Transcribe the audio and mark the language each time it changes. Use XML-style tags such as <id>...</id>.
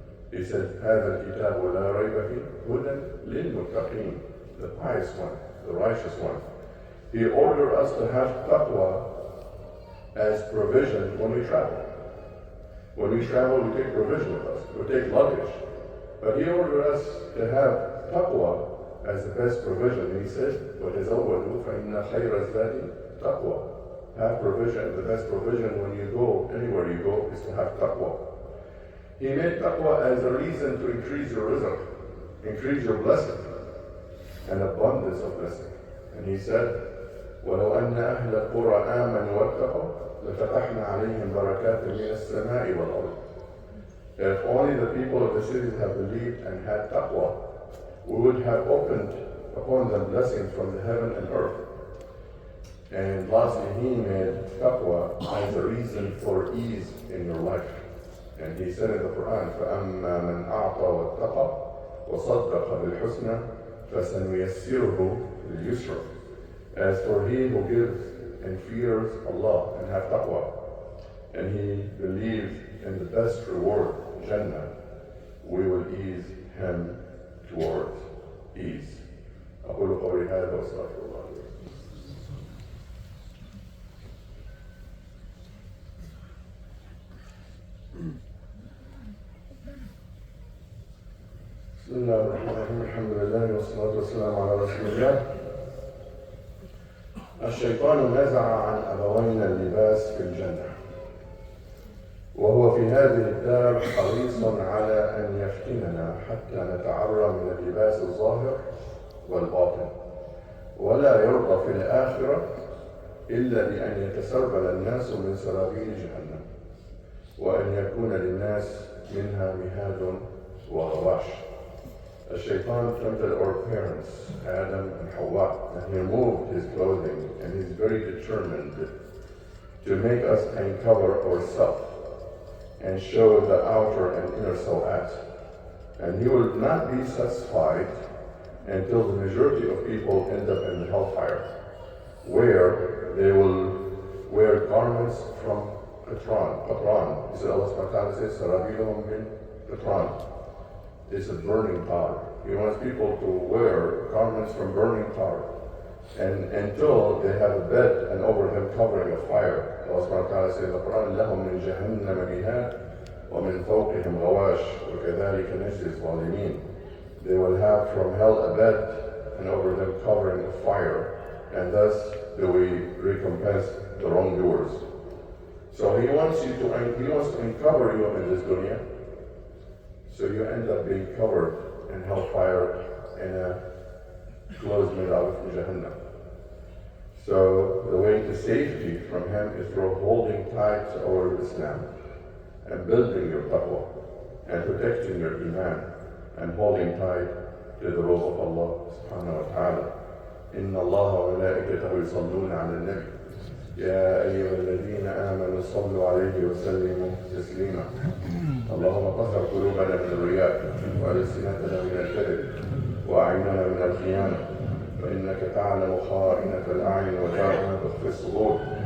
<en>He said,</en> <ar>هَذَا الْكِتَابُ لَا رَيْبَ فِيهِ هُدًى لِلْمُتَّقِينَ,</ar> <en>the pious one, the righteous one. He ordered us to have taqwa as provision when we travel. When we travel, we take provision with us. We take luggage. But he ordered us to have taqwa as the best provision. He said,</en> <ar>وَتَزَوَّدُوا فَإِنَّ خَيْرَ الزَّادِ taqwa.</ar> <en>Have provision. The best provision when you go, anywhere you go, is to have taqwa. He made taqwa as a reason to increase your rizq, increase your blessing, and abundance of blessing. And he said,</en> <ar>وَلَوْ أَنَّ أَهْلَ الْقُرَىٰ آمَنُوا وَاتَّقَوْا لَفَتَحْنَا عَلَيْهِمْ بَرَكَاتٍ مِنَ السَّمَاءِ وَالْأَرْضِ.</ar> <en>If only the people of the cities have believed and had taqwa, we would have opened upon them blessings from the heaven and earth. And lastly, he made taqwa as a reason for ease in your life. And he said in the Quran,</en> <ar>فَأَمَّا مَنْ أَعْطَى وَاتَّقَى وَصَدَّقَ بِالْحُسْنَى فَسَنُيَسِّرُهُ لِلْيُسْرَى.</ar> <en>As for he who gives and fears Allah and have taqwa, and he believes in the best reward, Jannah, we will ease him towards ease.</en> <ar>أقول قولي هذا وأستغفر الله. بسم الله الرحمن الرحيم. الحمد لله والصلاة والسلام على رسول الله. الشيطان نزع عن أبوينا اللباس في الجنة، وهو في هذه الدار حريص على أن يفتننا حتى نتعرى من اللباس الظاهر والباطن، ولا يرضى في الآخرة إلا بأن يتسربل الناس من سرابيل جهنم، وأن يكون للناس منها مهاد وغواش.</ar> <en>الشيطان tempted our parents, Adam and Hawa, and he removed his clothing, and he's very determined to make us uncover ourselves and show the outer and inner sawat. And he will not be satisfied until the majority of people end up in the hellfire, where they will wear garments from qatran. He said, Allah subhanahu wa ta'ala says,</en> <ar>Sarabilum min qatran.</ar> <en>It's a burning tar. He wants people to wear garments from burning tar, and until they have a bed and over them covering of fire. Allah subhanahu wa ta'ala says in the Quran,</en> <ar>لَهُمْ مِنْ جَهَنَّمَ مِهَادٌ وَمِنْ فَوْقِهِمْ غَوَاشٌ وَكَذَلِكَ نَجْزِي الظَّالِمِينَ.</ar> <en>They will have from hell a bed and over them covering of fire, and thus do we recompense the wrongdoers. So he wants to uncover you in this dunya, so you end up being covered in hellfire in a clothes made out of Jahannam. So the way to safety from him is through holding tight to our Islam and building your taqwa and protecting your iman and holding tight to the rule of Allah subhanahu wa ta'ala.</en> <ar>Inna Allah wa malaikatahu yusalluna ala nabi يا أيها الذين آمنوا صلوا عليه وسلموا تسليما. اللهم طهر قلوبنا من الرياء وألسنتنا من الكذب وأعيننا من الخيانة، فإنك تعلم خائنة الأعين وتعلم ما تخفي الصدور.</ar>